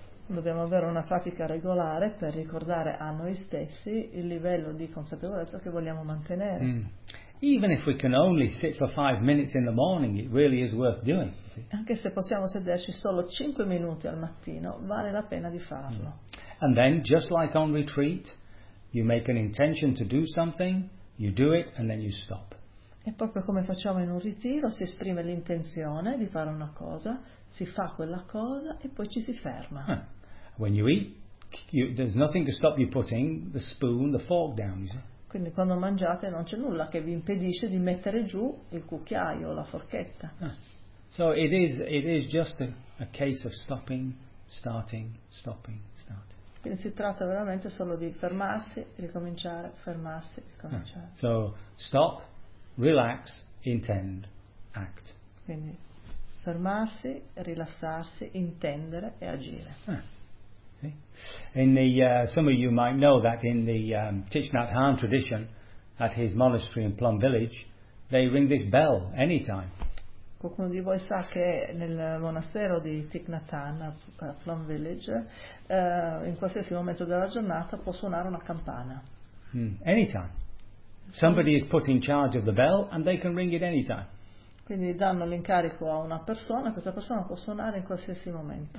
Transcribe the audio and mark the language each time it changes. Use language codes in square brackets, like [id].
[it] Dobbiamo avere una pratica regolare per ricordare a noi stessi il livello di consapevolezza che vogliamo mantenere. Mm. [en] Even if we can only sit for 5 minutes in the morning, it really is worth doing. [it] Anche se possiamo sederci solo 5 minuti al mattino, vale la pena di farlo. [en] And then, just like on retreat, you make an intention to do something, you do it, and then you stop. [it] E proprio come facciamo in un ritiro, si esprime l'intenzione di fare una cosa, si fa quella cosa e poi ci si ferma. Huh. [en] When you eat, there's nothing to stop you putting the spoon, the fork down. [it] Quindi quando mangiate non c'è nulla che vi impedisce di mettere giù il cucchiaio o la forchetta. [en] So it is just a case of stopping, starting, stopping, starting. [it] Quindi si tratta veramente solo di fermarsi, ricominciare, fermarsi, ricominciare. [en] So stop, relax, intend, act. [it] Quindi fermarsi, rilassarsi, intendere e agire. [en] In the some of you might know that in the Thich Nhat Hanh tradition at his monastery in Plum Village they ring this bell anytime. [it] Qualcuno di voi sa che nel monastero di Thich Nhat Hanh a Plum Village in qualsiasi momento della giornata può suonare una campana. [en] Anytime. Somebody is put in charge of the bell and they can ring it anytime. [it] Quindi danno l'incarico a una persona, questa persona può suonare in qualsiasi momento.